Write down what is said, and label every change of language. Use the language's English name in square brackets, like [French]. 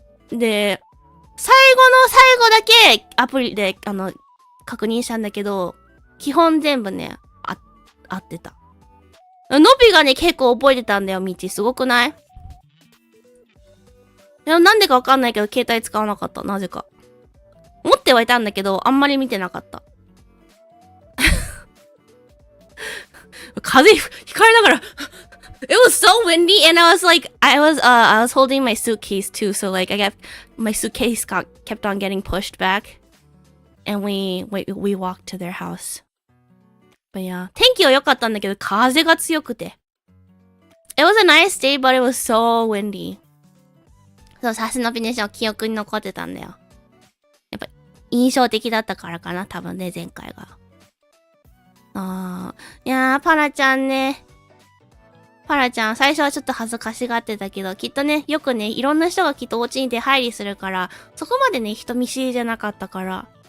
[Japanese] で、最後だけアプリで、確認したんだけど、基本全部ね、合ってた。のびがね、結構覚えてたんだよ、道。すごくない？いや、なんでかわかんないけど、携帯使わなかった。なぜか。持ってはいたんだけど、あんまり見てなかった。風吹かれながら、 [English] It was so windy and I was like, I was holding my suitcase too, so like my suitcase kept on getting pushed back and we walked to their house. But yeah, [Japanese] 天気は良かったんだけど、風が強くて。 [English] It was a nice day, but it was so windy. [Japanese] そう、さすのびねしょ記憶に残ってたんだよ。やっぱ印象的だったからかな、多分ね、前回が。いやー、パラちゃんね。パラちゃん、最初はちょっと恥ずかしがってたけど、きっとね、よくね、いろんな人がきっとお家に出入りするから、そこまでね、人見知りじゃなかったから。